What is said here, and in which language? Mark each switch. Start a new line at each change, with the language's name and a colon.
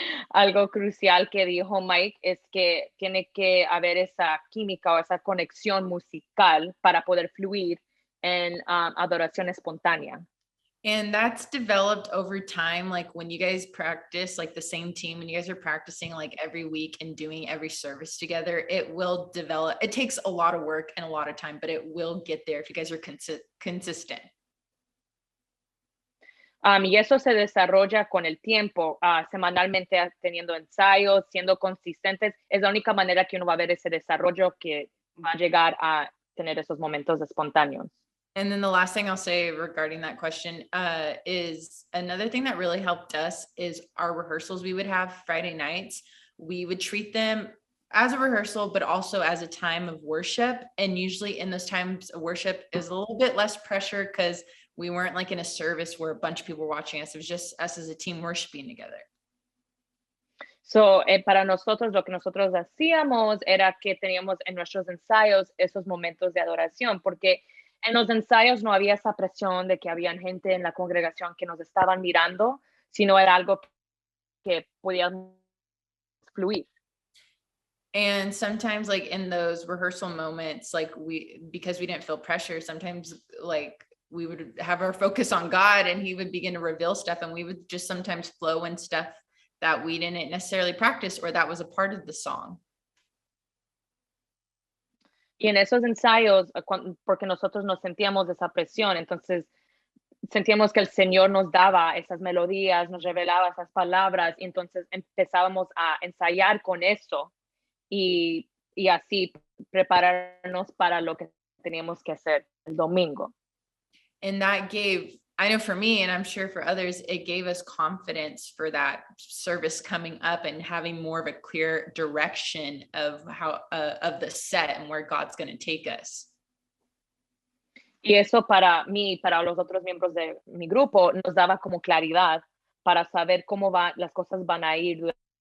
Spanish: Algo crucial que dijo Mike es que tiene que haber esa química o esa conexión musical para poder fluir en adoración espontánea.
English: And that's developed over time. Like when you guys practice, like the same team, and you guys are practicing like every week and doing every service together, it will develop. It takes a lot of work and a lot of time, but it will get there if you guys are consistent.
Spanish: Y eso se desarrolla con el tiempo, semanalmente teniendo ensayos, siendo consistentes. Es la única manera que uno va a ver ese desarrollo que va a llegar a tener esos momentos espontáneos.
English: And then the last thing I'll say regarding that question is another thing that really helped us is our rehearsals we would have Friday nights. We would treat them as a rehearsal, but also as a time of worship. And usually in those times of worship is a little bit less pressure because we weren't like in a service where a bunch of people were watching us. It was just us as a team worshiping together.
Spanish: So, para nosotros, lo que nosotros hacíamos era que teníamos en nuestros ensayos esos momentos de adoración, porque en los ensayos no había esa presión de que había gente en la congregación que nos estaban mirando, sino era algo que podíamos fluir.
English: And sometimes like in those rehearsal moments, like because we didn't feel pressure, sometimes like we would have our focus on God and he would begin to reveal stuff, and we would just sometimes flow in stuff that we didn't necessarily practice or that was a part of the song.
Spanish: Y en esos ensayos, porque nosotros nos sentíamos esa presión, entonces sentíamos que el Señor nos daba esas melodías, nos revelaba esas palabras, y entonces empezábamos a ensayar con eso y así prepararnos para lo que teníamos que hacer el domingo.
English: And that gave, I know for me, and I'm sure for others, it gave us confidence for that service coming up and having more of a clear direction of how of the set and where God's going to take us.
Spanish: Y eso para mí, para los otros miembros de mi grupo, nos daba como claridad para saber cómo las cosas van a ir.